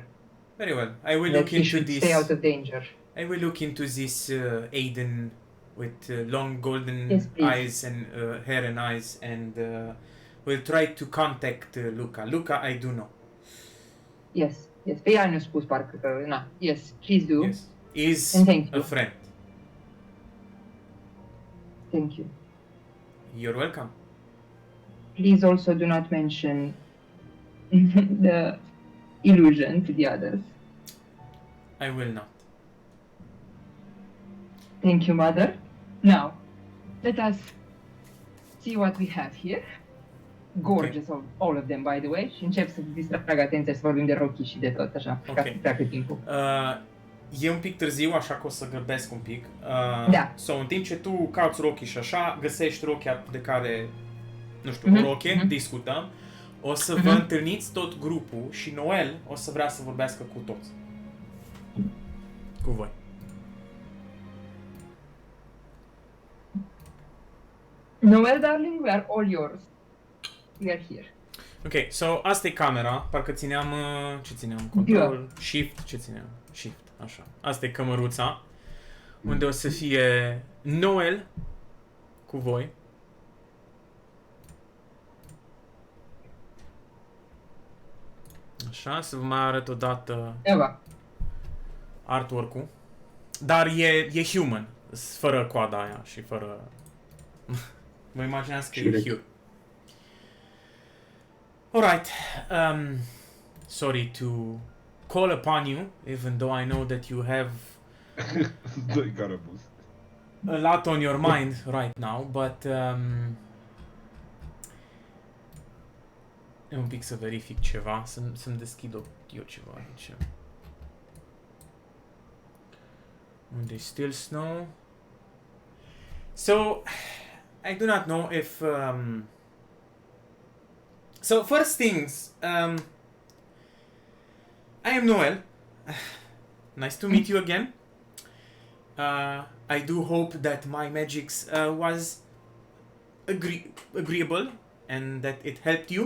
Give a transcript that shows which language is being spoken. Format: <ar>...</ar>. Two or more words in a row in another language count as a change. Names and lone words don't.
<en>Very well. I will That look he into should this. stay out of danger. I will look into this Aiden with long golden Yes, please. eyes and hair and eyes, and will try to contact Luca. Luca, I do know. Yes, yes.</en> <ro>Pe ea ne-a spus parcă că, na.</ro> <en>Yes, please do. Yes, is And thank a you. friend. Thank you. You're welcome. Please also do not mention the illusion to the others. I will not. Thank you, Mother. Now, let us see what we have here. Gorgeous, all of them, by the way.</en> <ro>Și încep să distrag atenția să vorbim de Rocky și de tot, așa, ca să Ok. treacă timpul. E un pic târziu, așa că o să grăbesc un pic. Da. So, în timp ce tu cauți rochii și așa, găsești rochia de care, nu știu, o roche, discutăm. O să vă întâlniți tot grupul și Noel o să vrea să vorbească cu toți. Cu voi.</ro> <en>Noel, darling, we are all yours. We are here.</en> <ro>Ok, so asta e camera, parcă țineam, ce țineam? Control, Shift, ce țineam? Shift, așa. Asta e cămăruța, unde o să fie Noel cu voi. Așa, să vă mai arăt odată Eva. artwork-ul. Dar e human, fără coada aia și fără... Vă imaginați că e Șirec. human.</ro> <en>Alright, sorry to call upon you, even though I know that you have</en> <ro>Doi carabus.</ro> <en>a lot on your mind right now, but</en> <ro>e un pic să verific ceva, să-mi deschid eu ceva aici. Unde e</ro> <en>still snow? So, I do not know if so first things, I am Noel. Nice to meet you again. I do hope that my magics was agreeable and that it helped you.</en>